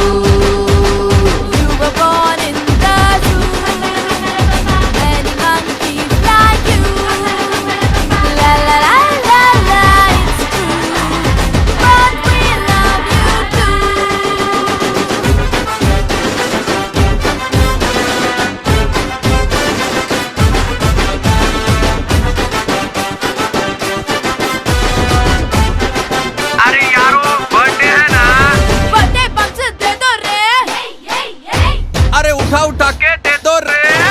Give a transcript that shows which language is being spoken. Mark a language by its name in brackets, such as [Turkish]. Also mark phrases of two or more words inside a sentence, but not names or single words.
[English] You were born in the zoo. Many monkeys like you. La la la la la, it's true. But we love you too. [Hindi] अरे यारो बर्थडे है ना। [English] birthday bumps [Hindi] दे दो रे। अरे उठा उठा के दे दो रे।